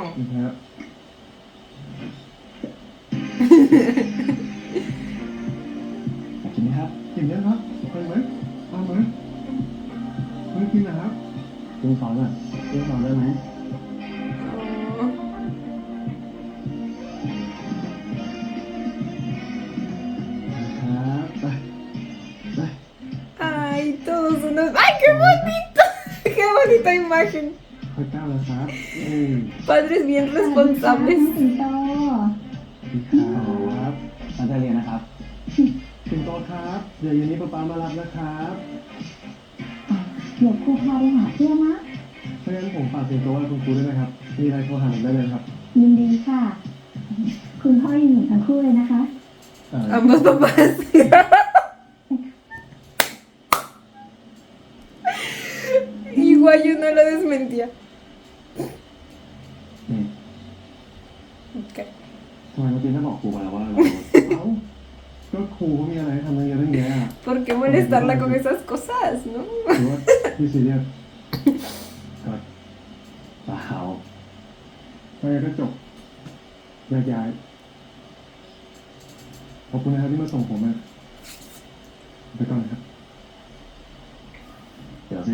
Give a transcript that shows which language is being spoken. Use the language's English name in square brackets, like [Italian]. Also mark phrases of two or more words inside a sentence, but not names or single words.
[Thai] นะครับอยากกินไหมครับกินเยอะครับไปไหมเอาไหมไม่กินนะครับกินซอสอ่ะกินซอสได้ไหม Oh. ครับไปไป [Spanish] Ay, todos unos. ¡Ay, qué bonito! ¡Qué bonita imagen! [Thai] ค่อยก้าวแล้วครับ [Spanish] Padres bien responsables. [Thai] สิงโต ครับตั้งใจเรียนนะครับสิงโตครับ เดี๋ยวเย็นนี้ป๊ามารับนะครับ เดี๋ยวครูพาไปหาเพื่อนนะ เพราะงั้นผมฝากสิงโตไว้คุณครูด้วยนะครับ มีอะไรโทรหาผมได้เลยนะครับ ยินดีค่ะ คุณพ่อยังอยู่ทั้งคู่เลยนะคะ [Spanish] Ambos papás. Igual yo no lo desmentía. [Thai] นี่ Ok. ทำไมเมื่อกี้ไม่บอกครูไปแล้วว่าเรา เอ้าก็ครูเขามีอะไรให้ทำเยอะตั้งแยะ ¿Por qué molestarla con esas cosas, no? หรือว่าพี่ซีเรียสก็เปล่าไปก็จบแยกย้ายขอบคุณนะครับที่มาส่งผมนะไปก่อนนะครับ เดี๋ยวสิ